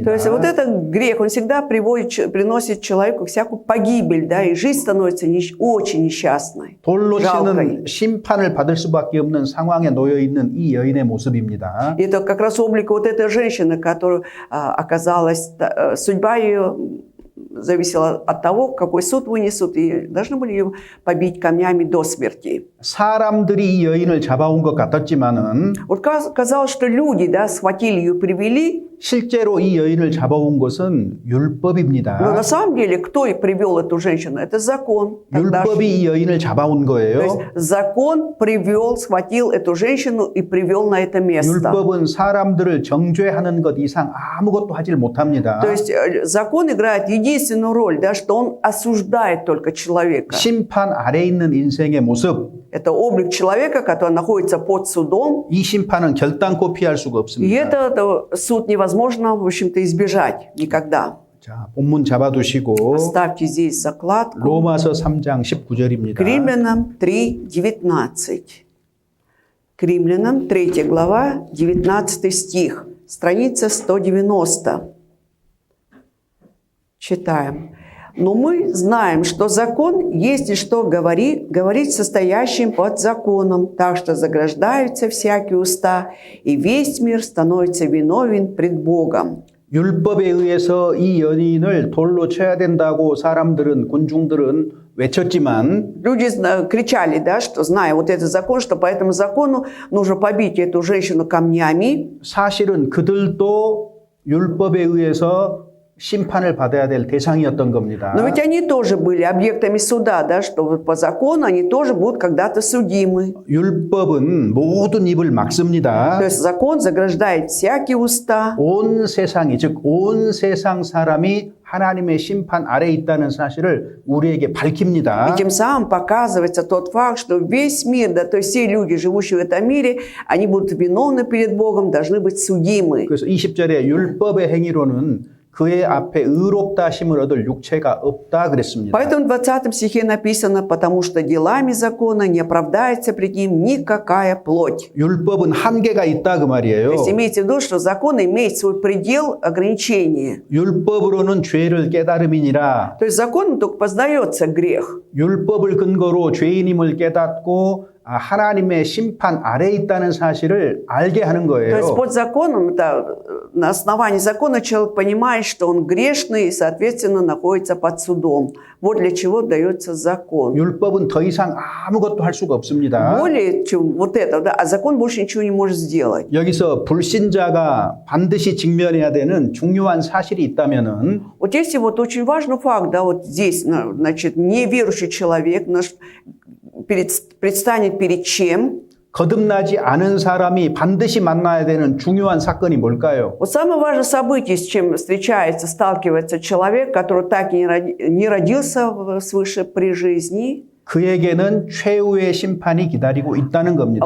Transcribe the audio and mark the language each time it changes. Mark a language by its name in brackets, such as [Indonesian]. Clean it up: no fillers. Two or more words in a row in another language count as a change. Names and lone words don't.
[Russian] То есть вот этот грех, он всегда приносит человеку всякую погибель, да, и жизнь становится очень несчастной. [Korean] 돌로 [Russian] жалкой. [Korean] 치는 심판을 받을 수밖에 없는 상황에 놓여 있는 이 여인의 모습입니다. [Russian] И это как раз облик вот этой женщины, которая оказалась, судьба ее зависела от того, какой суд вынесут, и должны были ее побить камнями до смерти. [Korean] 사람들이 이 여인을 잡아온 것 같았지만은 [Russian] Вот казалось, что люди, да, схватили ее, привели, [Korean] 실제로 이 여인을 잡아온 것은 [Russian] но [Korean] 율법입니다. [Russian] на самом деле, кто и привел эту женщину? Это закон. [Korean] 율법이 이 여인을 잡아온 [Russian] То есть [Korean] 거예요. [Russian] закон привел, схватил эту женщину и привел на это место. [Korean] 율법은 사람들을 정죄하는 것 이상 아무것도 하질 못합니다. [Russian] То есть закон играет единственную роль, да, что он осуждает только человека. [Korean] 심판 아래 있는 인생의 모습, [Russian] Это облик человека, который находится под судом, [Korean] 이 심판은 결단코 피할 수가 [Russian] и [Korean] 없습니다. [Russian] этот суд невозможно, в общем-то, избежать никогда. [Korean] 자, 본문 잡아두시고 [Russian] Ставьте здесь закладку. [Korean] 로마서 3장 19절입니다. [Russian] К Римлянам 3:19. К Римлянам 3 глава, 19 стих, страница 190. Читаем. «Но мы знаем, что закон, если что говорит состоящим под законом, так что заграждаются всякие уста, и весь мир становится виновен пред Богом». [Korean] 율법에 의해서 이 연인을 돌로 쳐야 된다고 사람들은 군중들은 외쳤지만 [Russian] Люди кричали, да, что зная вот этот закон, что по этому закону нужно побить эту женщину камнями. [Korean] 사실은 그들도 율법에 의해서 심판을 받아야 될 대상이었던 겁니다. [Russian] Но ведь они тоже были объектами суда, да, что вот по закону они тоже будут когда-то судимы. [Korean] 율법은 모든 입을 막습니다. [Russian] То есть закон заграждает всякие уста. [Korean] 온 세상이, 즉 온 세상 사람이 하나님의 심판 아래에 있다는 사실을 우리에게 밝힙니다. [Russian] И тем самым показывается тот факт, что весь мир, да, то есть все люди, живущие в этом мире, они будут виновны перед Богом, должны быть судимы. [Korean] 그래서 20절에 율법의 행위로는 그의 앞에 의롭다 하심을 얻을 육체가 없다 그랬습니다. [Russian] Поэтому в 20 стихе написано, потому что делами закона не оправдается пред ним никакая плоть. [Korean] 율법은 한계가 있다 그 말이에요. [Russian] То есть имейте в виду, что закон имеет свой предел ограничения. [Korean] 율법으로는 죄를 깨달음이니라. [Russian] То есть законом только познается грех. [Korean] 율법을 근거로 죄인임을 깨닫고 하나님의 심판 아래에 있다는 사실을 알게 하는 [Russian] То есть [Korean] 거예요. [Russian] под законом, это, на основании закона человек понимает, что он грешный и, соответственно, находится под судом. Вот для чего дается закон. [Korean] 율법은 더 이상 아무것도 할 수가 없습니다. [Russian] Более чем вот это, да, а закон больше ничего не может сделать. [Korean] 여기서 불신자가 반드시 직면해야 되는 중요한 사실이 있다면은 [Russian] Вот есть и вот очень важный факт, да, вот здесь, значит, неверующий человек предстанет перед чем? [Korean] 거듭나지 않은 사람이 반드시 만나야 되는 중요한 사건이 뭘까요? [Russian] Вот самое важное событие, с чем сталкивается человек, который так и не родился свыше при жизни, [Korean] 그에게는 최후의 심판이 기다리고 있다는 겁니다.